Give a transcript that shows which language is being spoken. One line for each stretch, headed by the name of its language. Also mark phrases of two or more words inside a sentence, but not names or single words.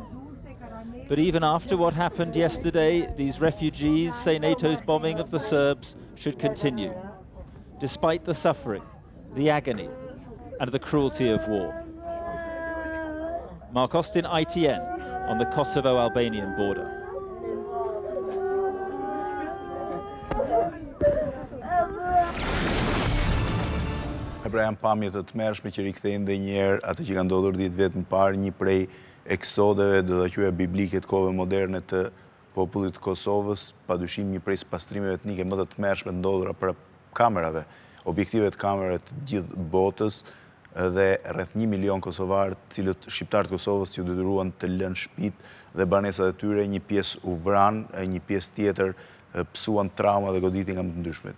English: But even after what happened yesterday, these refugees say NATO's bombing of the Serbs should continue, despite the suffering, the agony, and the cruelty of war. Mark Austin, ITN, on the Kosovo-Albanian border.
Albanian: Pra janë pamje të tmerrshme që rikthejnë edhe një herë atë që ka ndodhur 10 vjet më parë, një prej eksodeve, do ta quaja biblike të kohëve moderne të popullit të Kosovës, padyshim një prej spastrimeve etnike më të tmerrshme të ndodhura për kamerave, objektive të kamerave të gjithë botës, dhe rreth 1 milion kosovarë, cilët shqiptarët Kosovës që detyruan të lënë shtëpitë dhe banesat e tyre, një pjesë u vran, një pjesë tjetër psuan trauma dhe goditin nga më të ndryshmet.